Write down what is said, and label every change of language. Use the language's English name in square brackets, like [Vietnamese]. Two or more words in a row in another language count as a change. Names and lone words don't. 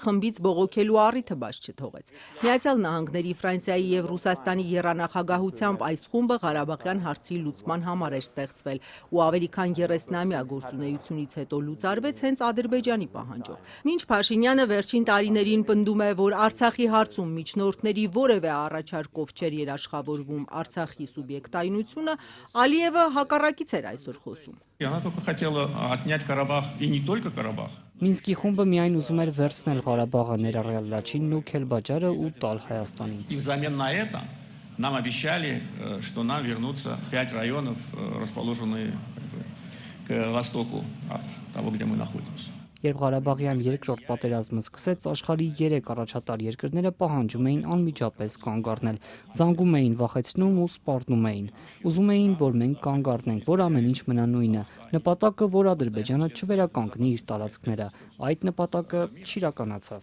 [Armenian] խմբից բողոքելու առիթը բաց չթողեց։ Միացյալ Նահանգների, Ֆրանսիայի եւ Ռուսաստանի եռանախագահությամբ այս խումբը Ղարաբաղյան հարցի լուծման համար էր ստեղծվել ու ավելի քան 30-ամյա գործունեությունից հետո լուծարվեց հենց Ադրբեջանի պահանջով։ Մինչ Փաշինյանը վերջին տարիներին պնդում է, որ Արցախի հարցում միջնորդների որևէ առաջարկով չէր երաշխավորվում Արցախի սուբյեկտայնությունը, Ալիևը հակառակից էր այսօր խոսում։ Մինսկի խումբը միայն ուզում էր վերցնել Ղարաբաղը, ներառյալ Լաչինն ու Քելբաջարը ու տալ Հայաստանին։ [Russian] Нам обещали, что нам вернутся 5 районов, расположенные к востоку от того, где мы находимся. [Armenian] Երբ Ղարաբաղյան երկրորդ պատերազմը սկսեց, աշխարհի 3 առաջատար երկրները պահանջում էին անմիջապես կանգ առնել, զանգում էին, վախեցնում ու սպառնում էին։ Ուզում էին, որ մենք կանգ առնենք, որ ամեն ինչ մնա նույնը։ Նպատակը, որ Ադրբեջանը չվերականգնի իր տարածքները։ Այդ նպատակը չիրականացավ։